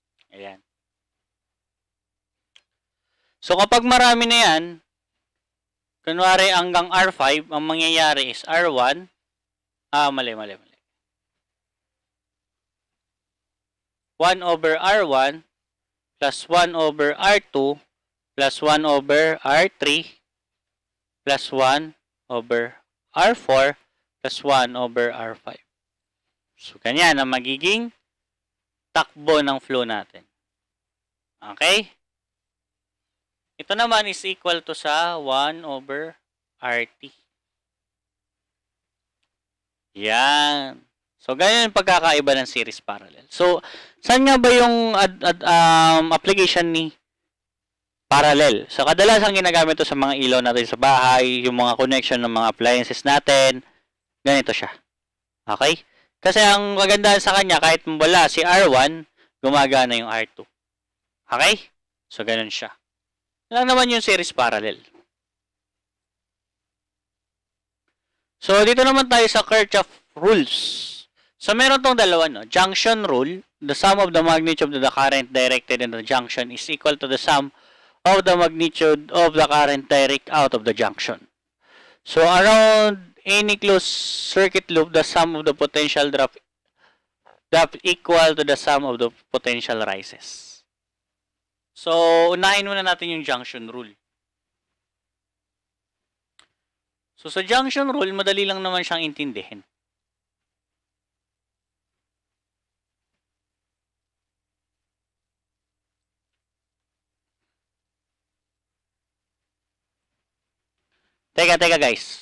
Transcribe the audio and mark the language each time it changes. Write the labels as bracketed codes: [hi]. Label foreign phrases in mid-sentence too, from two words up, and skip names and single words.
[tl] Ayan. So, kapag marami na yan, kunwari hanggang R5, ang mangyayari is R1. Mali. [en] 1 over R1 plus 1 over R2 plus 1 over R3 plus 1 over R4 plus 1 over R5. [tl] So, ganyan ang magiging takbo ng flow natin. Okay? Ito naman [en] is equal to [tl] sa 1 over RT. Yan. So, ganyan yung pagkakaiba ng [en] series parallel. [tl] So, saan nga ba yung application ni parallel? So, kadalasan ginagamit ito sa mga ilaw natin sa bahay, yung mga connection ng mga appliances natin. Ganito siya. Okay? Kasi ang kagandahan sa kanya, kahit wala si R1, gumagana yung R2. Okay? So, ganun siya. Lang naman yung [en] series parallel. [tl] So, dito naman tayo sa [en] Kirchoff rules. [tl] So, meron tong dalawa, no? [en] Junction rule, the sum of the magnitude of the current directed in the junction is equal to the sum of the magnitude of the current direct out of the junction. So, around any closed circuit loop, the sum of the potential drop equal to the sum of the potential rises. [tl] So, unahin muna natin yung [en] junction rule. [tl] So, sa [en] junction rule, [tl] madali lang naman siyang intindihin. Teka guys.